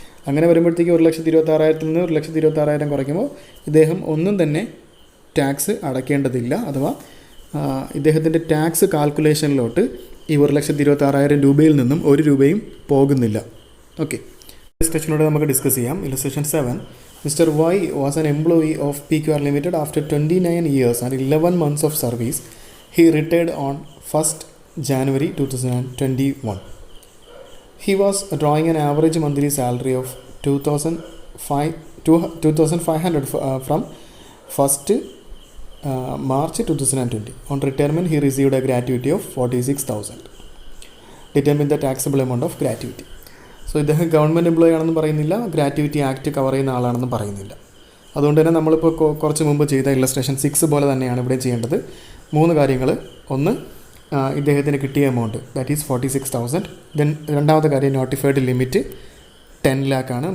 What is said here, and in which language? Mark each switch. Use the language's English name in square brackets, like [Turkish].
[Malayalam] അങ്ങനെ വരുമ്പോഴത്തേക്ക് 1,26,000 നിന്ന് 1,26,000 കുറയ്ക്കുമ്പോൾ ഇദ്ദേഹം ഒന്നും തന്നെ ടാക്സ് അടയ്ക്കേണ്ടതില്ല. അഥവാ ഇദ്ദേഹത്തിൻ്റെ ടാക്സ് കാൽക്കുലേഷനിലോട്ട് ഈ 1,26,000 രൂപയിൽ നിന്നും 1 രൂപയും പോകുന്നില്ല. ഓക്കെ, ഇല്ലസ്ട്രേഷനോടെ നമുക്ക് ഡിസ്കസ് ചെയ്യാം. [English] Illustration 7. Mr. Y was an employee of PQR Limited after 29 years and 11 months of service. He retired on 1st January 2021. He was drawing an average monthly salary of 2,500 from 1st March 2020. On retirement, he received a gratuity of 46,000. Determine the taxable amount of gratuity. [Malayalam] So ഇദ്ദേഹം government employee ആണെന്ന് പറയുന്നില്ല, gratuity act cover ചെയ്യുന്ന ആളാണെന്ന് പറയുന്നില്ല. അതുകൊണ്ട് തന്നെ നമ്മളിപ്പോൾ കുറച്ച് മുമ്പ് ചെയ്ത ഇല്ലസ്ട്രേഷൻ 6 പോലെ തന്നെയാണ് ഇവിടെ ചെയ്യേണ്ടത്. 3 കാര്യങ്ങൾ. ഒന്ന്, ഇദ്ദേഹത്തിന് കിട്ടിയ എമൗണ്ട്, ദാറ്റ് ഈസ് 46,000. ദെൻ രണ്ടാമത്തെ കാര്യം നോട്ടിഫൈഡ് ലിമിറ്റ് 10 lakh ആണ്.